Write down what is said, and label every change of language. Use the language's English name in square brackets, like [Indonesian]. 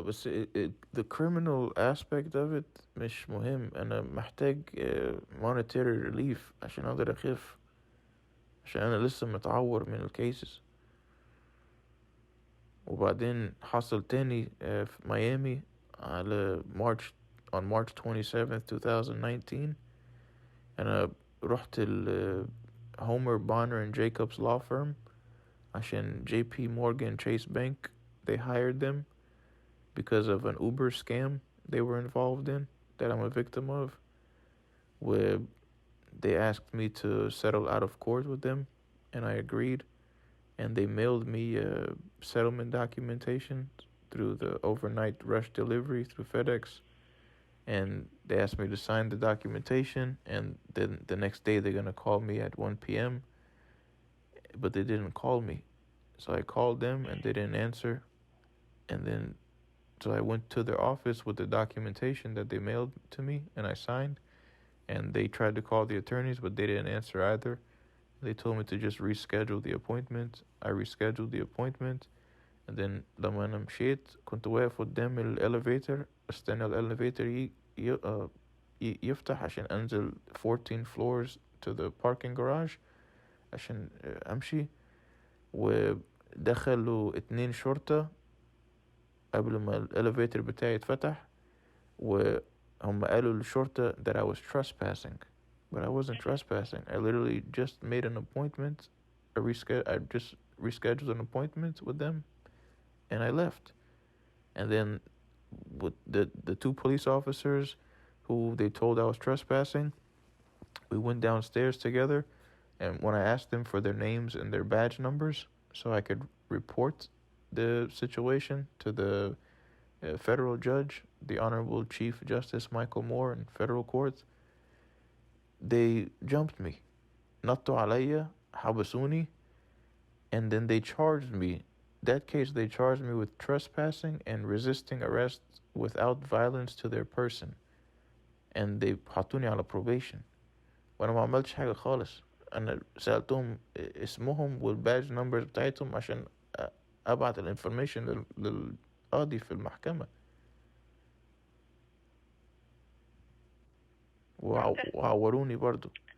[Arabic] بس [English] the criminal aspect of it [Arabic] مش مهم. أنا محتاج monetary relief عشان أقدر أخف، عشان أنا لسه متعور من الكيسز. وبعدين حصل تاني في ميامي على [English] on March 27th 2019. [Arabic] أنا رحت [English] Homer Bonner and Jacobs law firm عشان JP Morgan Chase Bank, they hired them because of an Uber scam they were involved in that I'm a victim of, where they asked me to settle out of court with them, and I agreed, and they mailed me settlement documentation through the overnight rush delivery through FedEx, and they asked me to sign the documentation, and then the next day they're going to call me at 1 p.m., but they didn't call me. So I called them, and they didn't answer, and then so I went to their office with the documentation that they mailed to me, and I signed, and they tried to call the attorneys, but they didn't answer either. They told me to just reschedule the appointment. I rescheduled the appointment, and then [Arabic] لما أنا مشيت كنت واقف قدام الإليفيتر استنى الإليفيتر يفتح عشان أنزل [English] 14 floors to the parking garage [Arabic] عشان أمشي. ودخلوا 2 شرطة قبل ما الإليفيتر بتاعي يتفتح، وهم قالوا للشرطة [English] that I was trespassing, but I wasn't trespassing. I literally just made an appointment. I just rescheduled an appointment with them, and I left. And then with the 2 police officers who they told I was trespassing, we went downstairs together, and when I asked them for their names and their badge numbers so I could report the situation to the federal judge, the Honorable Chief Justice Michael Moore in federal court, they jumped me. [Arabic] نطوا عليا, حبسوني, [English] and then they charged me. That case, they charged me with trespassing and resisting arrest without violence to their person. And they [Arabic] حطوني على [English] probation. [Arabic] وأنا ما عملتش حاجة خالص. أنا سألتهم اسمهم والباج نمبرز بتاعتهم عشان أبعت الانفورميشن للقاضي في المحكمة. وعوروني برضو.